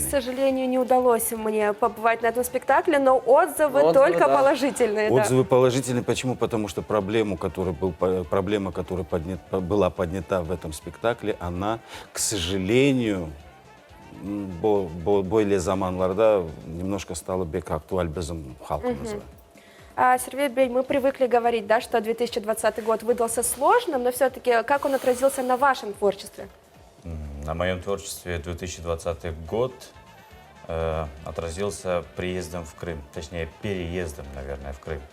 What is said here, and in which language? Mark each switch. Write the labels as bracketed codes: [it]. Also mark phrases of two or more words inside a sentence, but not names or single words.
[ru] К сожалению, не удалось мне побывать на этом спектакле, но отзывы только да. положительные. Отзывы положительные. Почему? Потому что проблема, которая была поднята в этом спектакле, она, к сожалению, более заманларда немножко стала [crh] бек актуаль безом халка [ru] называют. Сергей Бей, мы привыкли говорить, да, что 2020 год выдался сложным, но все-таки как он отразился на вашем творчестве? На моем творчестве 2020 год отразился приездом в Крым, точнее переездом, наверное, в Крым.